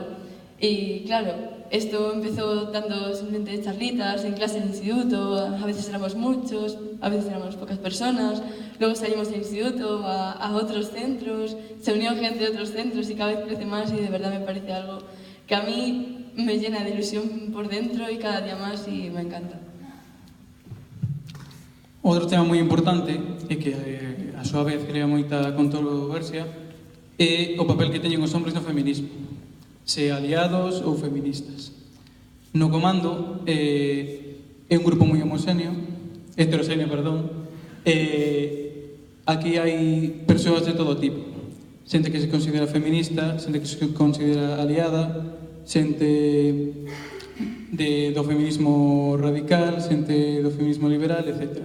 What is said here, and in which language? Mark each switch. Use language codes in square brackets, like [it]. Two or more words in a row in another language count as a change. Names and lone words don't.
[es] Y claro, esto empezó dando simplemente charlitas en clase del instituto, a veces éramos muchos, a veces éramos pocas personas, luego salimos del instituto a otros centros, se unió gente de otros centros y cada vez crece más, y de verdad me parece algo que a mí me llena de ilusión por dentro y cada día más, y me encanta. [gl] Outro tema moi importante e que a súa vez crea moita controversia é o papel que teñen os hombres no feminismo, se aliados ou feministas. No comando é un grupo moi heteroxéneo, aquí hai persoas de todo tipo, xente que se considera feminista, xente que se considera aliada, xente do feminismo radical, xente do feminismo liberal, etc.